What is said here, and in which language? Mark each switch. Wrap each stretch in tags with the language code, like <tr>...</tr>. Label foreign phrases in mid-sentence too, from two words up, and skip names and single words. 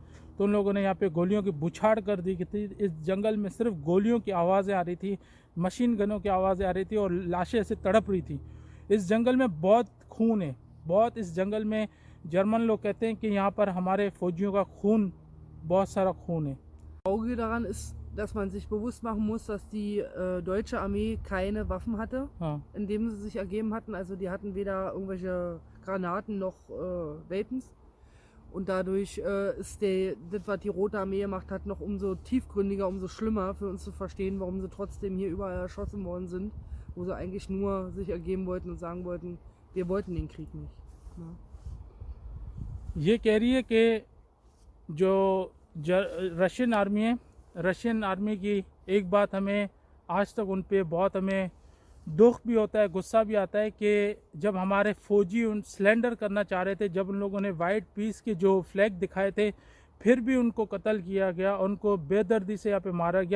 <hi>तो उन लोगों ने यहाँ पे गोलियों की बुछाड़ कर दी थी। इस जंगल में सिर्फ गोलियों की आवाज़ें आ रही थी, मशीन गनों की आवाज़ें आ रही थी और लाशें ऐसे तड़प रही थी। इस जंगल में बहुत खून है, बहुत। इस जंगल में जर्मन लोग कहते हैं कि यहाँ पर हमारे फ़ौजियों का खून, बहुत सारा खून है।</hi> <de>Auge daran ist, dass man sich bewusst machen muss, dass die deutsche Armee keine Waffen hatte, हाँ, indem sie sich ergeben hatten. Also die hatten weder irgendwelche Granaten noch Wapens. Und dadurch ist das, was die Rote Armee gemacht hat, noch umso tiefgründiger, umso schlimmer für uns zu verstehen, warum sie trotzdem hier überall erschossen worden sind, wo sie eigentlich nur sich ergeben wollten und sagen wollten, wir wollten den Krieg nicht. Ja.</de> <hi>ये कह रही है कि जो</hi> <en>Russian army</en> <hi>है,</hi> <en>Russian army</en> <hi>की एक बात हमें आज तक उन पे बहुत हमें दुख भी होता है, गुस्सा भी आता है कि जब हमारे फ़ौजी उन सिलेंडर करना चाह रहे थे, जब उन लोगों ने</hi> <en>white peace</en> <hi>के जो फ्लैग दिखाए थे, फिर भी उनको कत्ल किया गया, उनको बेदर्दी से यहाँ पे मारा गया।</hi>